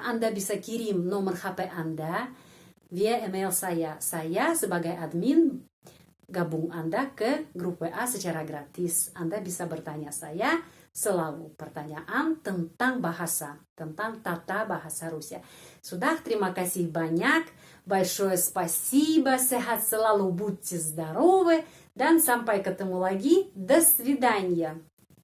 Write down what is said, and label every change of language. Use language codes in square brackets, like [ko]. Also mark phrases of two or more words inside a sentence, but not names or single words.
[id] Anda bisa kirim nomor HP Anda via email saya. Saya sebagai admin gabung Anda ke grup WA secara gratis. Anda bisa bertanya saya selalu pertanyaan tentang bahasa, tentang tata bahasa Rusia. Sudah, terima kasih banyak. [ru] Большое спасибо. [id] Sehat selalu, [ru] будьте здоровы. [id] Dan sampai ketemu lagi. [ru] До свидания.